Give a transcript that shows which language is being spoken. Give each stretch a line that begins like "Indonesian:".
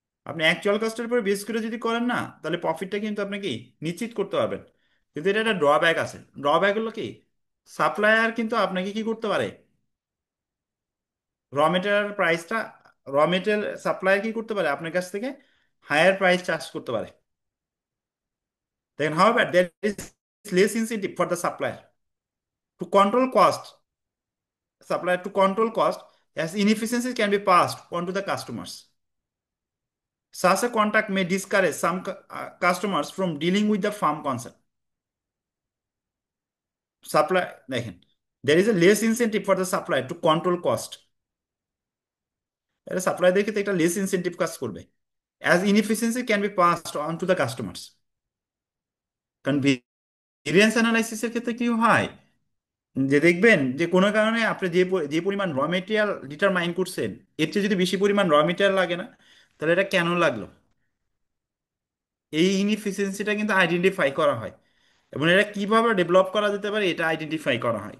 Bangla: আপনি অ্যাকচুয়াল কস্টের উপর বেস করে যদি করেন না তাহলে প্রফিটটা কিন্তু আপনি কি নিশ্চিত করতে পারবেন। কিন্তু এটা একটা ড্রব্যাক আছে, ড্রব্যাক হলো কি, সাপ্লায়ার কিন্তু আপনাকে কি করতে পারে, র মেটেরিয়াল প্রাইসটা, র মেটেরিয়াল সাপ্লায়ার কি করতে পারে আপনার কাছ থেকে হায়ার প্রাইস চার্জ করতে পারে।
English: Then however there is less incentive for the supplier to control cost, supplier to control cost as inefficiencies can be passed on to the customers. Such a contact may discourage some customers from dealing with the firm concern. Supply, দেখেন, there is a less incentive for the supplier to control cost.
Bangla: এটা সাপ্লায়ারদের ক্ষেত্রে একটা less incentive কাজ করবে,
English: as inefficiency can be passed on to the customers.
Bangla: কারণ variance অ্যানালাইসিসের ক্ষেত্রে কি হয়, যে দেখবেন যে কোনো কারণে আপনি যে পরিমাণ র মেটেরিয়াল ডিটারমাইন করছেন, এর চেয়ে যদি বেশি পরিমাণ র মেটেরিয়াল লাগে না, তাহলে এটা কেন লাগলো, এই ইনএফিসিয়েন্সিটা কিন্তু আইডেন্টিফাই করা হয় এবং এটা কিভাবে ডেভেলপ করা যেতে পারে এটা আইডেন্টিফাই করা হয়।